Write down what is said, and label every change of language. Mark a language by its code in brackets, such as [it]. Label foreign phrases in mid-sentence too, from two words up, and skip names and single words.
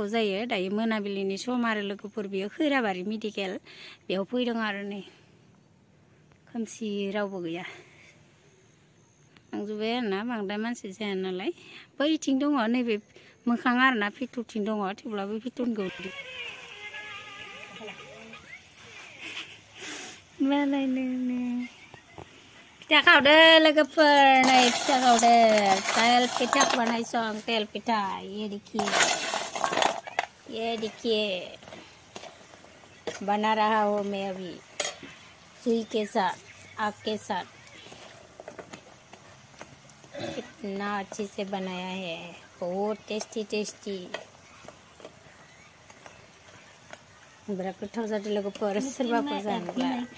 [brx] जायो दायो मोनाबिलिनि सम आरो लोगोफोर बेयो खैराबारि मेडिकेल बेयाव फैदों आरो नै खोमसि रावबो गैया थांजोब्बाय आरोना बांद्राय मानसि जाया नालाय बैथिं दङ नैबे मोखां आरोना फिथुरथिं दङ थेवब्लाबो फिथुरखौ मालायनो फिथा खावदो लोगोफोर नै फिथा खावदो तेल पिठा बानायसं तेल पिठा [hi] ये देखिए बना रहा हूँ मैं अभी सुई के साथ आग के साथ कितना अच्छे से बनाया है बहुत टेस्टी [brx] बिराद गोथाव जादों लोगोफोर सोरबाफोर जानोब्ला